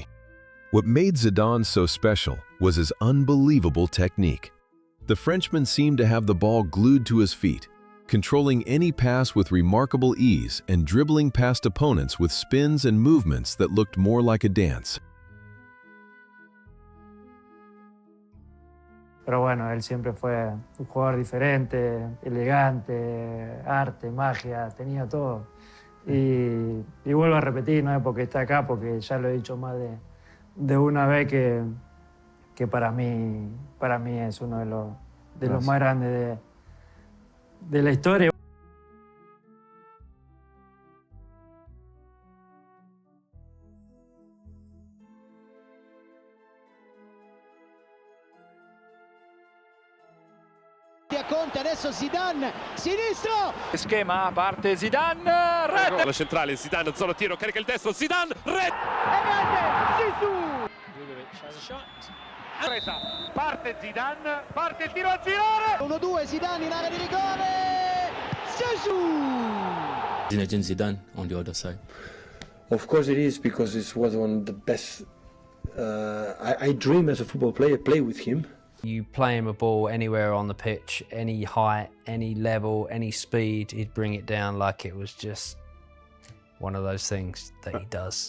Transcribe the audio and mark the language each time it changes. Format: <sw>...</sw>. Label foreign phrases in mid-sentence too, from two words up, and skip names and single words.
<en>What made Zidane so special was his unbelievable technique. The Frenchman seemed to have the ball glued to his feet, controlling any pass with remarkable ease and dribbling past opponents with spins and movements that looked more like a dance.</en> <es>Pero bueno, él siempre fue un jugador diferente, elegante, arte, magia, tenía todo. Y vuelvo a repetir, no es porque está acá, porque ya lo he dicho más de una vez que para mí es uno de los más grandes de la historia.</es> <it>Conte, adesso Zidane, sinistro! Schema, parte Zidane, rete! La centrale, Zidane, zona tiro, carica il destro, Zidane, rete! E grande, Zizou! Parte Zidane, parte il tiro a girare! 1-2, Zidane in area di rigore! Zizou!</it> <en>Zinedine Zidane on the other side. Of course it is, because it was one of the best. I dream as a football player, play with him. You play him a ball anywhere on the pitch, any height, any level, any speed, he'd bring it down like it was just one of those things that he does.</en>